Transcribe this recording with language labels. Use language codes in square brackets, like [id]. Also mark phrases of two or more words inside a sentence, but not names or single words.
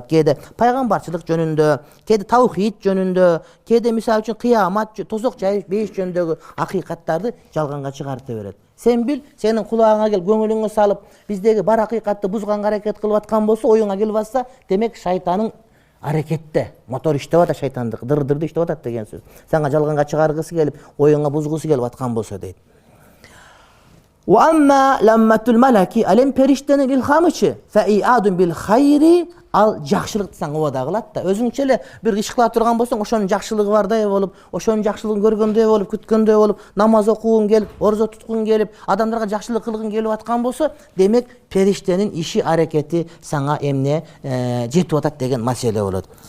[ky] Кээде пайгамбарчылык жөнүндө, кээде таухид жөнүндө, кээде мисалы үчүн кыямат, тозок бейиш жөнүндөгү акыйкаттарды жалганга чыгарта берет. Сен бил, сенин кулагыңа келип, көңүлүңө салып, биздеги бар акыйкатты бузганга аракет кылып аткан болсо, оюңа келип атса, демек шайтанын аракетте, мотор иштеп атат шайтандык, дыр-дырды иштеп атат деген сөз. Сага жалганга чыгаргысы келип, оюңа бузгусу келип аткан болсо дейт. [ar] وأما لمة الملك [ky] алем периштенин илхамычы [ar] فإيعاد بالخير al [ky] жакшылыкты сага убада кылат да. Өзүңчө эле бир иш кыла турган болсоң, ошонун жакшылыгы бардай болуп, ошонун жакшылыгын көргөндөй болуп, күткөндөй болуп, намаз окугуң келип, орзо туткуң келип, адамдарга жакшылык кылгың келип аткан болсо, демек периштенин иши аракети сага эмне жетип атат деген маселе болот.